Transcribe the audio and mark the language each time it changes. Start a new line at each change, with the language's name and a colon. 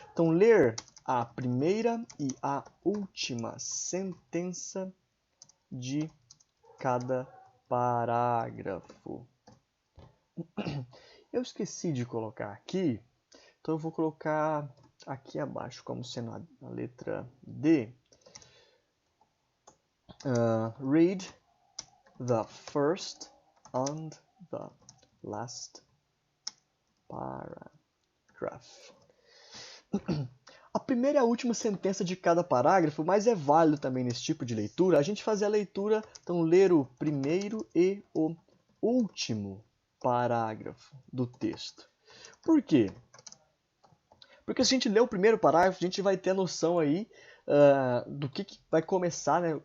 Portuguese: Então, ler a primeira e a última sentença de cada parágrafo. Eu esqueci de colocar aqui, então eu vou colocar aqui abaixo como sendo a letra D.
English: Read the first and the last paragraph.
Portuguese: A primeira e a última sentença de cada parágrafo, mas é válido também nesse tipo de leitura a gente fazer a leitura, então ler o primeiro e o último parágrafo do texto. Por quê? Porque se a gente ler o primeiro parágrafo, a gente vai ter a noção aí do que vai começar, né?